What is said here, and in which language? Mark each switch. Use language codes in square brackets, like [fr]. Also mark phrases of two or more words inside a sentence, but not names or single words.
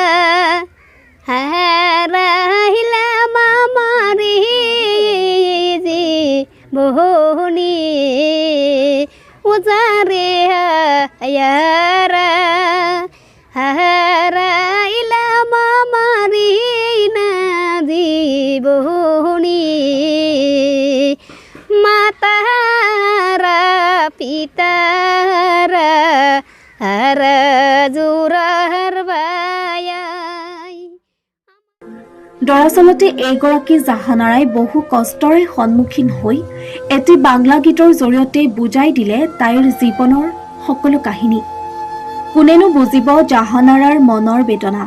[bn] হারাইলাম আমারে জীবনে ও যারে হায়ারা হারাইলাম আমারে না জীবনে মাতারা পিতারা হারা জোৰাৰ বায়াই। [as] দৰাচলতে এইগৰাকী জাহানাৰাই বহু কষ্টৰে সন্মুখীন হৈ এটি বাংলা গীতৰ জৰিয়তে বুজাই দিলে তাইৰ জীৱনৰ সকলো কাহিনী। কোনেনো বুজিব জাহানাৰাৰ মনৰ বেদনা।